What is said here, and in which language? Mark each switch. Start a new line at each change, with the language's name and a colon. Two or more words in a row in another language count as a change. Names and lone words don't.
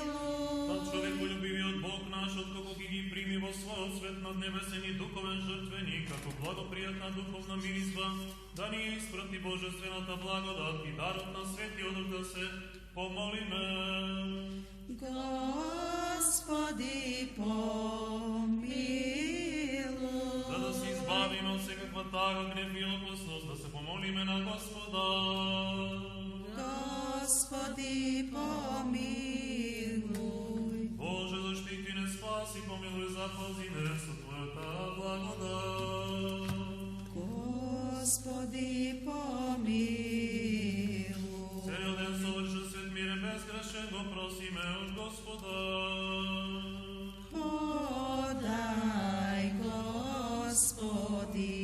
Macedonian: Та човеколюбивиот Бог наш, откако ги прими во својот свет над небесен и духовен жртвеник, како благопријатна духовна миризба, да ни испрати божествената благодат и дарот на светиот Дух да се помолиме.
Church Slavic: Господи, помилуй.
Macedonian: За да се избавиме од секаква тага, гнев и опасност, да се помолиме на Господа.
Church Slavic: Господи, помилуй. Боже, защити не, спаси, помилуй,
Macedonian: запази не со Твојата благодат.
Church Slavic: Господи, помилуй.
Macedonian: Целиот ден совршен свет мирен безгрешен го просиме од Господа.
Church Slavic: Подай, Господи.